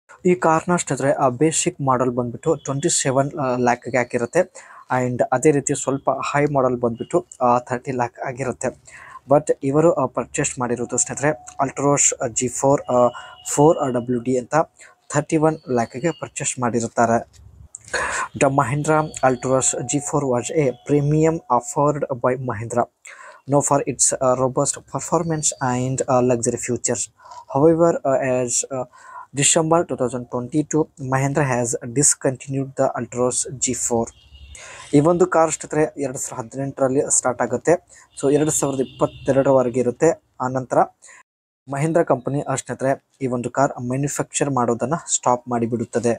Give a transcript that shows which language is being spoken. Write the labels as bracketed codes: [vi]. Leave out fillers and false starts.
[kn] ಈ ಕಾರ್ನ ಸ್ನೇಹಿತರೆ ಬೇಸಿಕ್ ಮಾಡಲ್ ಬಂದ್ಬಿಟ್ಟು 27 ಲ್ಯಾಕ್ಗೆ ಆಗಿರುತ್ತೆ. ಆ್ಯಂಡ್ ಅದೇ ರೀತಿ ಸ್ವಲ್ಪ ಹೈ ಮಾಡಲ್ ಬಂದ್ಬಿಟ್ಟು 30 ಲ್ಯಾಕ್ ಆಗಿರುತ್ತೆ. ಬಟ್ ಇವರು ಪರ್ಚೇಸ್ ಮಾಡಿರೋದು ಸ್ನೇಹಿತರೆ ಅಲ್ಟ್ರೋಸ್ G4 4WD ಅಂತ 31 ಲ್ಯಾಕ್ಗೆ ಪರ್ಚೇಸ್ ಮಾಡಿರುತ್ತಾರೆ. [en] The Mahindra Alturas G4 was a premium offered by Mahindra, known for its robust performance and luxury features. However, as December 2022, Mahindra has discontinued the Alturas G4. [kn] ಈ ಒಂದು car ಸ್ನೇಹಿತರೆ 2018ರಲ್ಲಿ start ಆಗುತ್ತೆ. So 2022ವರೆಗೆ ಇರುತ್ತೆ. ಆನಂತರ Mahindra company ಸ್ನೇಹಿತರೆ ಈ ಒಂದು car manufacture ಮಾಡೋದನ್ನು ಸ್ಟಾಪ್ ಮಾಡಿಬಿಡುತ್ತದೆ.